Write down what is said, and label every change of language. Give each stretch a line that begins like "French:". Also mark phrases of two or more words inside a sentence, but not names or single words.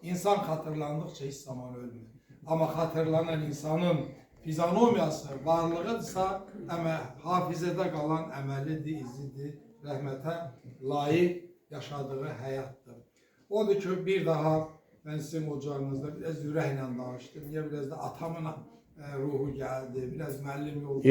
Azerbaijani: İnsan hatırlandıkça hiç zaman ölmür. Ama hatırlanan insanın fizionomiyası, varlığıdırsa, hafizədə qalan əməlidir, izidir, rəhmətə layiq yaşadığı həyatdır. Odur ki, bir daha ben sizin ocağınızda biraz ürəklə danışdım. Ya biraz da atamın ruhu geldi, biraz müəllim yoldaşı.